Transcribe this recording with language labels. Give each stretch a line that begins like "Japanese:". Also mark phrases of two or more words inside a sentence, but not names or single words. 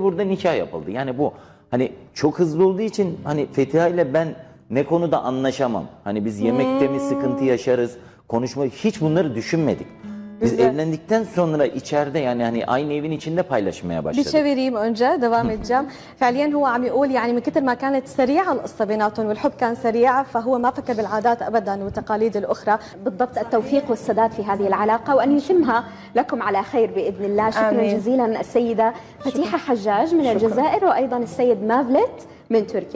Turkish: Burada nikah yapıldı. Yani bu hani çok hızlı olduğu için hani Fetiha ile ben ne konuda anlaşamam. Hani biz yemekte mi sıkıntı yaşarız, konuşma hiç bunları düşünmedik. Biz evlendikten sonra içeride yani hani aynı evin içinde paylaşmaya başladık. bir şey vereyim önce devam edeceğim.
Arabic: فعليا هو عم يقول يعني من كثر ما كانت سريعه القصه بيناتهم والحب كان سريع فهو ما فكر بالعادات ابدا والتقاليد الاخرى. بالضبط التوفيق والسداد في هذه العلاقة وأن يتمها لكم على خير بإذن الله. شكرا آمين. جزيلا السيدة فتيحة حجاج من الجزائر وأيضا السيد مافلت من تركيا.